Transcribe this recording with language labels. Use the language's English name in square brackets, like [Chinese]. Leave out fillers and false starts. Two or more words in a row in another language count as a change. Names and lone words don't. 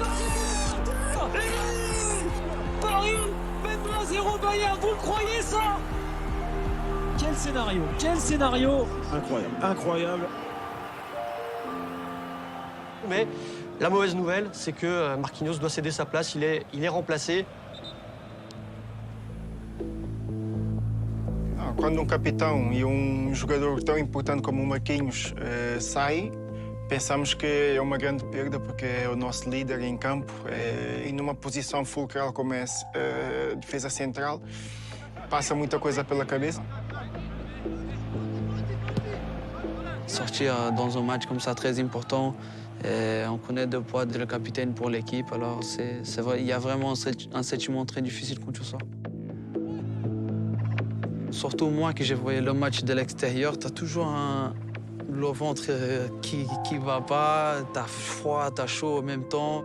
[French] Paris, même 1-0 Bayern, vous le croyez ça? Quel scénario, quel scénario! Incroyable, incroyable. Mais la mauvaise nouvelle, c'est que Marquinhos doit céder sa place, il est remplacé. [Portuguese] Quando capitão e jogador tão importante como o Marquinhos sai, pensamos que é uma grande perda porque é o nosso líder em campo e numa posição fulcral como é defesa central, passa muita coisa pela cabeça. [French] Sortir dans un match comme ça très important, on connaît le poids de le capitaine pour l'équipe, alors c'est vrai, il y a vraiment un sentiment très difficile quand tu sors. Surtout moi, que j'ai voyé le match de l'extérieur, tu as toujours le ventre qui va pas, t'as froid, t'as chaud en même temps.